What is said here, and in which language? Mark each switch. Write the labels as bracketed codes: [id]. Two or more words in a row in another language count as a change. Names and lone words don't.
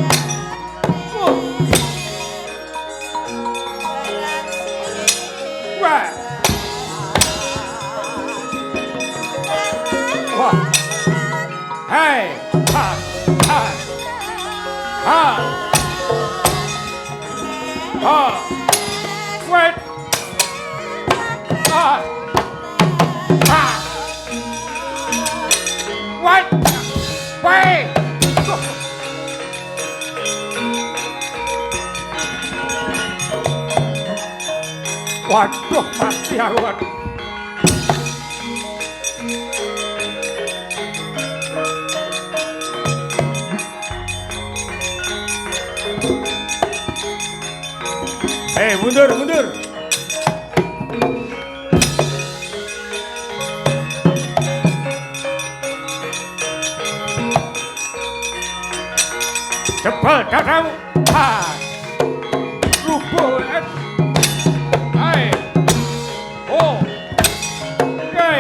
[en] Hey, ha, ha, ha, ha, wait, ha, ha, what, wait. [id] Waduh, mati aku. Hei, mundur, mundur. Cepat datang. Ha. Rubuh. Hai. Oh. Hai.